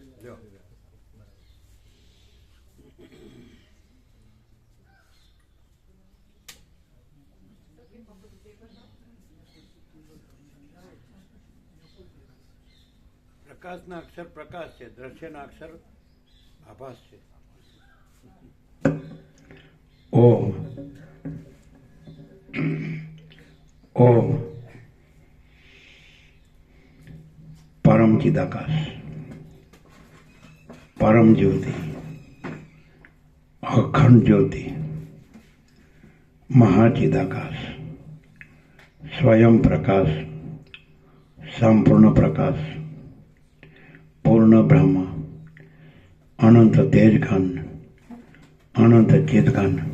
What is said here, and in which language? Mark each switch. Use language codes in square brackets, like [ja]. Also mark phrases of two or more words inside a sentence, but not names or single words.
[gu] જો પ્રકાશના અક્ષર પ્રકાશ છે. દ્રશ્યના અક્ષર આભાસ છે. [sa] ઓમ ઓમ परम चिदाकाश परम ज्योति अखंड ज्योति महाचिदाकाश स्वयं प्रकाश संपूर्ण प्रकाश पूर्ण ब्रह्म अनंत तेजघन अनंत चिदघन